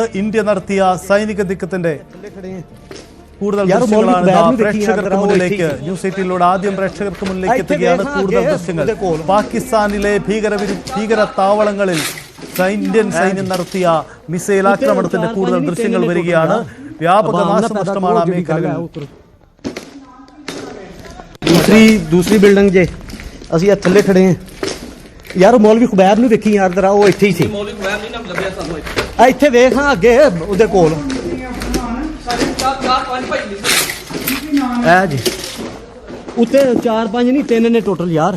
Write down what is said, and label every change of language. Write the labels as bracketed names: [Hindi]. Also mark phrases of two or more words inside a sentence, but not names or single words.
[Malayalam] ഇന്ത്യ നടത്തിയ സൈനിക നീക്കത്തിന്റെ കൂടുതൽ ദൃശ്യങ്ങളാണ് പ്രേക്ഷകർക്ക് മുന്നിലേക്ക്, ന്യൂസ് 18 ആദ്യം പ്രേക്ഷകർക്ക് മുന്നിലേക്ക് എത്തുകയാണ് കൂടുതൽ ദൃശ്യങ്ങൾ. പാകിസ്ഥാനിലെ ഭീകര താവളങ്ങളിൽ ഇന്ത്യൻ സൈന്യം നടത്തിയ മിസൈൽ ആക്രമണത്തിന്റെ കൂടുതൽ ദൃശ്യങ്ങൾ വരികയാണ്. വ്യാപക നാശനഷ്ടമാണ് ആ മേഖലയിൽ. [Punjabi] ਦੂਸਰੀ ਬਿਲਡਿੰਗ ਜੇ ਅਸੀਂ ਥੱਲੇ ਖੜੇ ਹਾਂ ਯਾਰ। ਮੌਲਵੀ ਖੁਬੈਰ ਨੂੰ ਦੇਖੀ ਯਾਰ, ਜਰਾ ਉਹ ਇੱਥੇ ਹੀ ਸੀ। ਮੌਲਵੀ ਖੁਬੈਰ ਨਹੀਂ ਨਾ ਲੱਭਿਆ ਸਾਨੂੰ ਇੱਥੇ ਵੇਖ, ਹਾਂ ਅੱਗੇ ਉਹਦੇ ਕੋਲ ਐ ਜੀ ਉੱਤੇ 4-5 ਨਹੀਂ 3 ਨੇ ਟੋਟਲ ਯਾਰ।